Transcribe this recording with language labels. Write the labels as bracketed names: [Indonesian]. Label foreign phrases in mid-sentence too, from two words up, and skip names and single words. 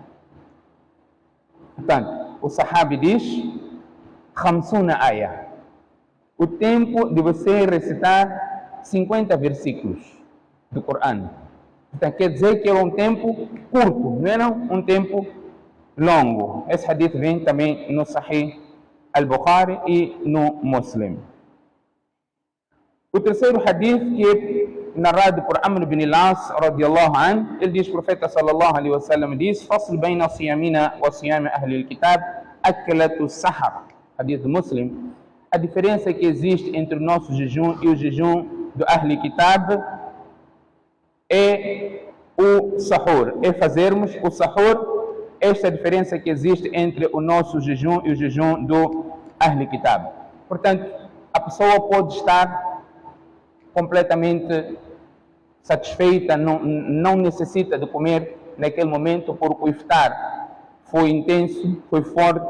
[Portuguese] Portanto, o sahabi diz: 50 ayah. O tempo de você recitar 50 versículos do Corão. Então, quer dizer que é um tempo curto, não é um tempo longo. Esse hadith vem também no Sahih al-Bukhari e no Muslim. O terceiro hadith, que é narrado por Amr bin al-As [Arabic] رضي الله عنه, [Portuguese] ele diz: o profeta [Arabic] صلى الله عليه وسلم [Portuguese] diz: [Arabic] فصل بين صيامنا وصيام أهل الكتاب أكلة سحر. [Portuguese] Hadith Muslim. A diferença que existe entre o nosso jejum e o jejum do [Arabic] أهل كتاب [Portuguese] é o sahur, é fazermos o sahur, esta diferença que existe entre o nosso jejum e o jejum do [Arabic] أهل كتاب. [Portuguese] Portanto, a pessoa pode estar completamente satisfeita, não necessita de comer naquele momento, porque o iftar foi intenso, foi forte.